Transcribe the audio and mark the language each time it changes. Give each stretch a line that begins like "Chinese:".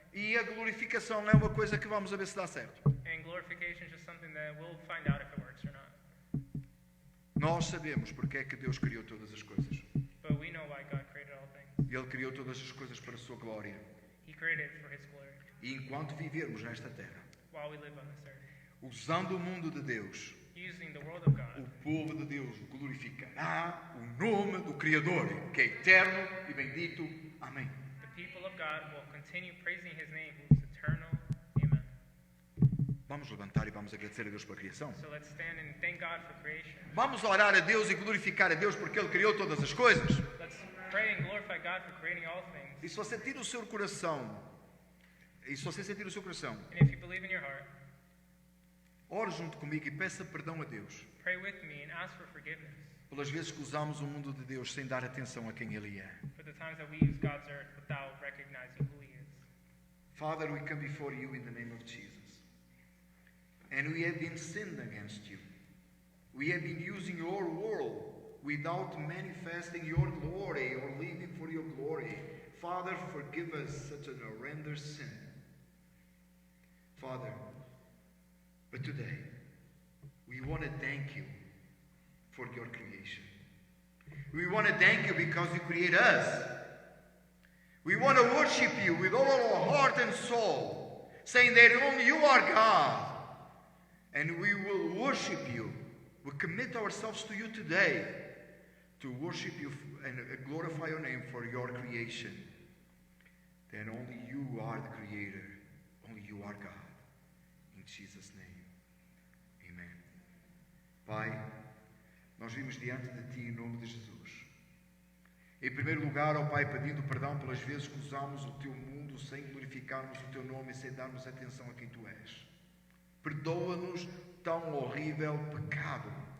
Portuguese: E a glorificação não é uma coisa que vamos ver se dá certo.
English: And glorification is just something that we'll find out if it works or not.
Portuguese: Nós sabemos porque é que Deus criou todas as coisas.
English: But we know why God created all things.
Portuguese: Ele criou todas as coisas para a sua glória.
English: He created it for His glory.
Portuguese: E enquanto vivermos nesta terra,
English: While we live on this earth.
Portuguese: usando o mundo de Deus,
English: Using the world of God.
Portuguese: o povo de Deus glorificará o nome do Criador, que é eterno e bendito. Amém.
English: The people of God will continue praising His name, who is eternal. Amen.
Portuguese: Vamos levantar e vamos agradecer a Deus pela criação.
English: So let's stand and thank God for creation.
Portuguese: Vamos orar a Deus e glorificar a Deus porque Ele criou todas as coisas.
English: Let's pray and glorify God for creating all things.
Portuguese: E se você sentir o seu coração,
English: And if you believe in your heart,
Portuguese: ore junto comigo e peça perdão a Deus
English: pray with me and ask for forgiveness
Portuguese: pelas vezes que usamos o mundo de Deus sem dar atenção a quem Ele é.
English: for the times that we use God's earth without recognizing who He is. Father, we come before you in the name of Jesus. And we have been sinned against you. We have been using your world without manifesting your glory or living for your glory. Father, forgive us such an horrendous sin. Father, but today, we want to thank you for your creation. We want to thank you because you created us. We want to worship you with all our heart and soul, saying that only you are God. And we will worship you. We commit ourselves to you today to worship you and glorify your name for your creation. then only you are the Creator. Only you are God. In Jesus' name. Amen.
Portuguese: Pai, nós vimos diante de Ti em nome de Jesus. Em primeiro lugar, ó Pai, pedindo perdão pelas vezes que usamos o Teu mundo sem glorificarmos o Teu nome e sem darmos atenção a quem Tu és. Perdoa-nos tão horrível pecado.